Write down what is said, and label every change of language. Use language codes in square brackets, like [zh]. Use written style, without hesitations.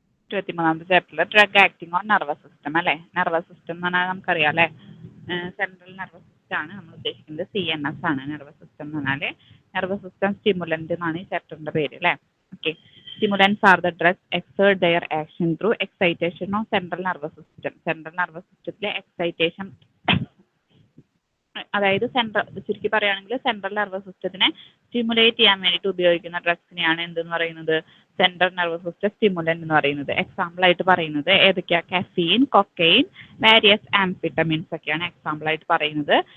[ml] 23ാമത്തെ ചാപ്റ്ററിൽ drug acting on nervous system അല്ലേ? Nervous system എന്ന് പറഞ്ഞാൽ നമുക്കറിയാം അല്ലേ? സെൻട്രൽ നെർവസ് സിസ്റ്റം ആണ് നമ്മൾ ഉദ്ദേശിക്കുന്നത്. CNS ആണ് നെർവസ് സിസ്റ്റം എന്ന് പറഞ്ഞാൽ. നെർവസ് സിസ്റ്റം സ്റ്റിമുലന്റ് എന്നാണ് ഈ ചാപ്റ്ററിന്റെ പേര് അല്ലേ? Okay. [en] Stimulants are the drugs exert their action through excitation of central nervous system. [ml] Central nervous systemത്തിലെ excitation അതായത് ചുരുക്കി പറയുകയാണെങ്കിൽ സെൻട്രൽ നെർവസ് സിസ്റ്റത്തിനെ സ്റ്റിമുലേറ്റ് ചെയ്യാൻ വേണ്ടിയിട്ട് ഉപയോഗിക്കുന്ന ഡ്രഗ്സിനെയാണ് എന്തെന്ന് പറയുന്നത്? സെൻട്രൽ നെർവസ് സിസ്റ്റം സ്റ്റിമുലന്റ് എന്ന് പറയുന്നത്. എക്സാമ്പിൾ ആയിട്ട് പറയുന്നത് ഏതൊക്കെയാ? കഫീൻ, കൊക്കൈൻ, വാരിയസ് ആംഫിറ്റമിൻസ് ഒക്കെയാണ് എക്സാമ്പിൾ ആയിട്ട് പറയുന്നത്.